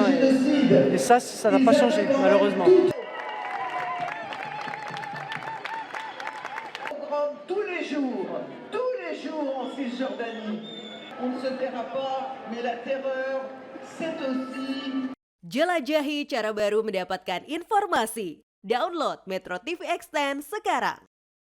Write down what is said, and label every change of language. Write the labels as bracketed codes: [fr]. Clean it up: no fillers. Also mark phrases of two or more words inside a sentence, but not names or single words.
[fr] Et ça n'a pas changé, malheureusement. Tous les jours en Cisjordanie. On ne se taira pas, mais la terreur, c'est aussi... [id] Jelajahi cara baru mendapatkan informasi. Download Metro TV Extend sekarang.